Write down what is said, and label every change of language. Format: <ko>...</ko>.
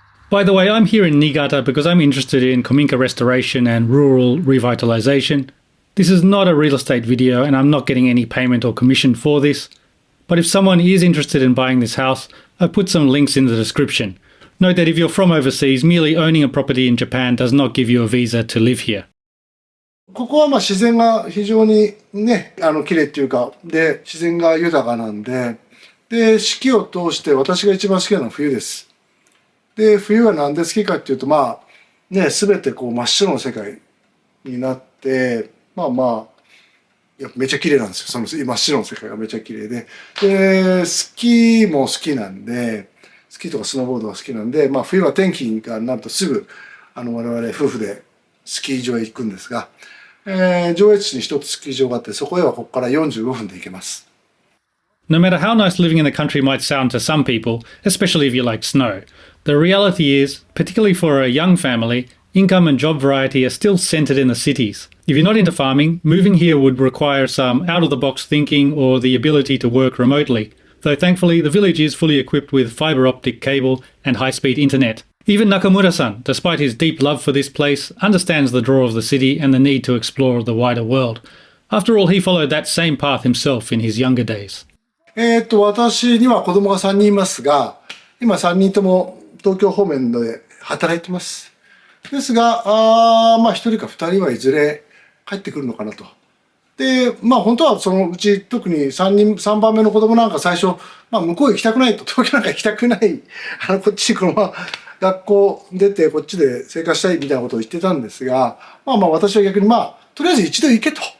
<en>By the way, I'm here in Niigata because I'm interested in kominka restoration and rural revitalization. This is not a real estate video and I'm not getting any payment or commission for this. But if someone is interested in buying this house, I've put some links in the description. Note that if you're from overseas, merely owning a property in Japan does not give you a visa to live here.</en> <ja>ここはまあ自然が非常にね、綺麗っていうか、で、自然が豊かなんで、で、四季を通して私が一番好きなのは冬です。で、冬はなんで好きかっていうと、まあ、ね、すべてこう真っ白の世界になって、まあまあ、いやめっちゃ綺麗なんですよ。その真っ白の世界がめっちゃ綺麗で。で、スキーも好きなんで、スキーとかスノーボードが好きなんで、まあ冬は天気がなんとすぐ、我々夫婦でスキー場へ行くんですが、上越市に一つスキー場があって、そこへはここから45分で行けます。</ja> <en>No matter how nice living in the country might sound to some people, especially if you like snow, the reality is, particularly for a young family, income and job variety are still centred in the cities. If you're not into farming, moving here would require some out-of-the-box thinking or the ability to work remotely, though thankfully the village is fully equipped with fibre optic cable and high-speed internet. Even Nakamura-san, despite his deep love for this place, understands the draw of the city and the need to explore the wider world. After all, he followed that same path himself in his younger days.</en> <ja>私には子供が3人いますが、今3人とも東京方面で働いてます。ですが、まあ1人か2人はいずれ帰ってくるのかなと。で、まあ本当はそのうち特に3番目の子供なんか最初、まあ向こう行きたくないと、東京なんか行きたくない、こっちにこのまま学校出てこっちで生活したいみたいなことを言ってたんですが、まあまあ私は逆にまあ、とりあえず一度行けと。</ja>